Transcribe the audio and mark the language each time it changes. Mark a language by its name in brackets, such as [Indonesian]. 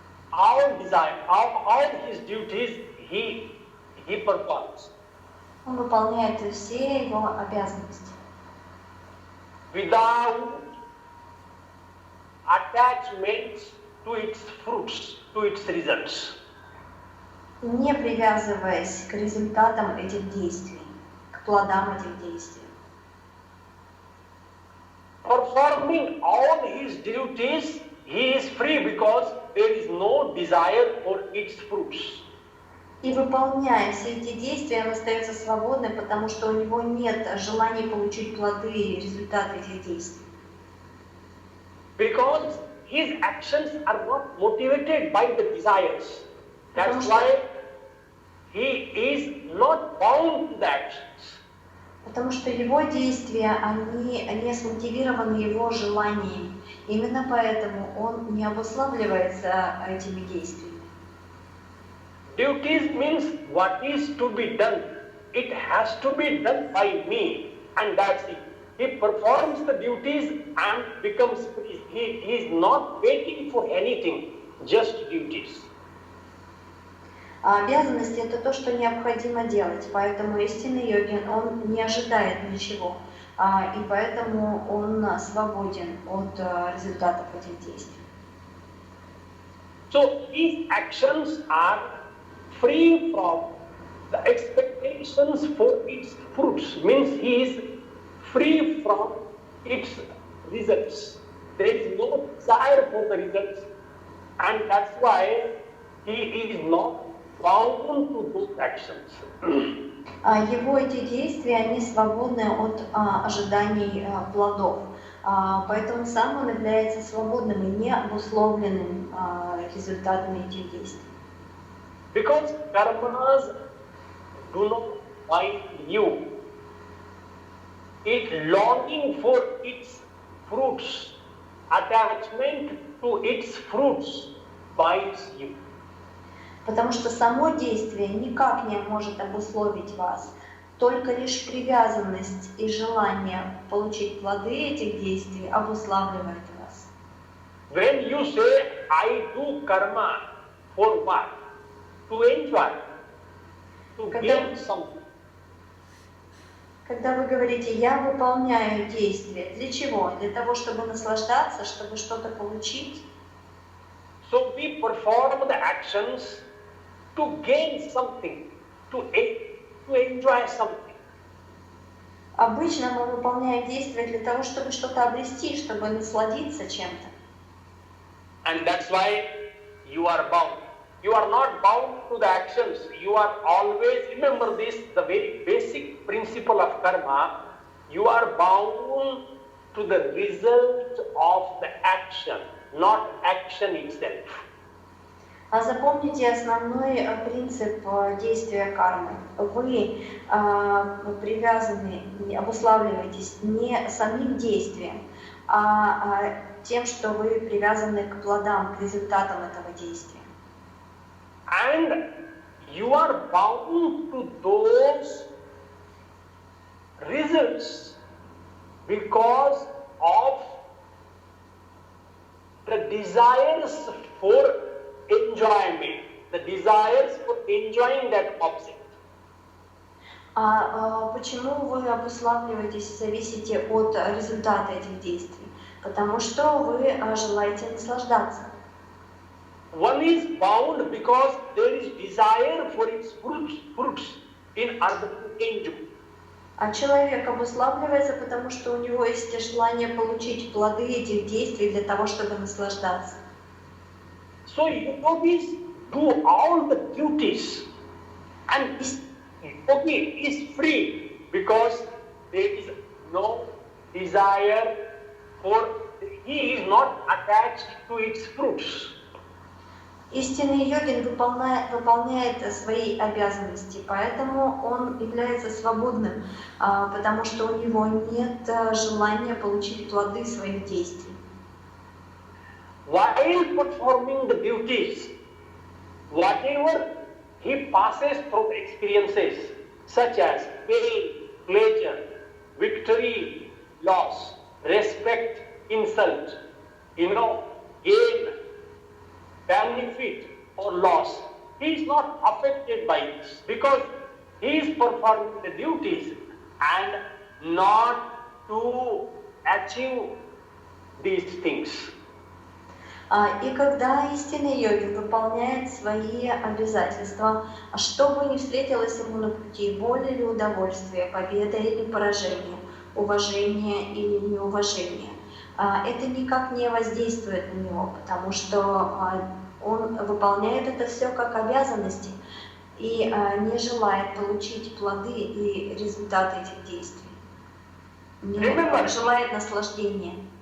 [English] all desire, all his duties he performs [Russian] Он выполняет все его обязанности. [English] without attachment to its fruits, to its results. [Russian] Не привязываясь к результатам этих действий, к плодам этих действий. [English] Performing all his duties, he is free because there is no desire for its fruits. [Russian] И выполняя все эти действия, он остается свободным, потому что у него нет желания получить плоды и результаты этих действий. [English] Because his actions are not motivated by the desires. That's why he is not bound to the actions. [Russian] Потому что его действия, они не смотивированы его желаниями. Именно поэтому он не обуславливается этими действиями. [English] Duties means what is to be done. It has to be done by me, and that's it. He performs the duties and becomes free. He is not waiting for anything, just duties. [Russian] Обязанности — это то, что необходимо делать, поэтому истинный йогин, он не ожидает ничего, и поэтому он свободен от результатов этих действий. [English] So his actions are free from the expectations for its fruits, means he is free from its results. There is no desire for the results, and that's why he is not bound to those actions. [Russian] Его эти действия, они свободны от ожиданий плодов, поэтому сам он является свободным и не обусловленным результатами этих действий. [English] Because karmas do not bind you. It longing for its fruits, attachment to its fruits binds you. [Russian] Потому что само действие никак не может обусловить вас. Только лишь привязанность и желание получить плоды этих действий обуславливает вас. [English] When you say, I do karma for what? To enjoy, to gain something. [Russian] Когда вы говорите, я выполняю действие, для чего? Для того, чтобы наслаждаться, чтобы что-то получить? [English] So we perform the actions to gain something, to enjoy something. [Russian] Обычно мы выполняем действия для того, чтобы что-то обрести, чтобы насладиться чем-то. [English] And that's why you are bound. You are not bound to the actions. You are always, remember this, the very basic principle of karma. You are bound to the result of the action, not action itself. [Russian] Запомните основной принцип действия кармы. Вы привязаны, обуславливаетесь не самим действием, а тем, что вы привязаны к плодам, к результатам этого действия. [English] And you are bound to those results because of the desires for enjoyment, the desires for enjoying that object. [Russian] Почему вы обуславливаетесь, зависите от результата этих действий? Потому что вы желаете наслаждаться. [English] One is bound because there is desire for its fruits in order to enjoy. [Russian] А человек обуславливается, потому что у него есть желание получить плоды этих действий для того, чтобы наслаждаться. [English] So yogis do all the duties, and yogi is free because there is no desire for, he is not attached to its fruits. [Russian] Истинный йогин выполняет свои обязанности, поэтому он является свободным, потому что у него нет желания получить плоды своих действий. [English] While performing the duties, whatever he passes through the experiences, such as pain, pleasure, victory, loss, respect, insult, gain, benefit or loss, he is not affected by this because he is performing the duties and not to achieve these things. [Russian] И когда истинный йогин выполняет свои обязательства, что бы ни встретилось ему на пути, боль или удовольствие, победа или поражение, уважение или неуважение, это никак не воздействует на него, потому что он выполняет это все как обязанности и не желает получить плоды и результаты этих действий, не желает наслаждения.